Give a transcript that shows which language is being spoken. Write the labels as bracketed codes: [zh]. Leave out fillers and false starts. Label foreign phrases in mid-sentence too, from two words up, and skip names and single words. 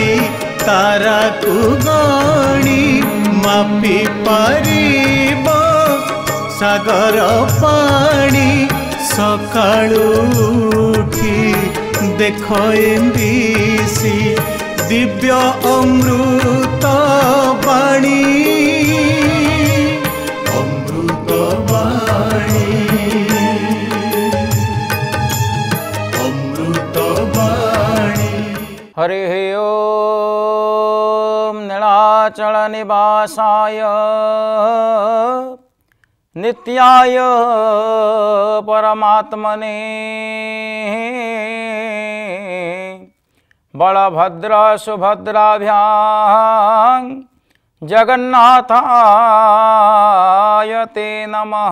[or] ତାରାକୁ ଗଣି ମାପି ପାରିବ ସାଗର ପାଣି ସକାଳୁ ଉଠି ଦେଖ ଏମ୍ବିସି ଦିବ୍ୟ ଅମୃତ ବାଣୀ ଅମୃତ ବାଣୀ ଅମୃତ ବାଣୀ। [sa] हरि ओम नीलाचल निवासाय नित्याय परमात्मने बलभद्र सुभद्राभ्यां जगन्नाथाय ते नमः।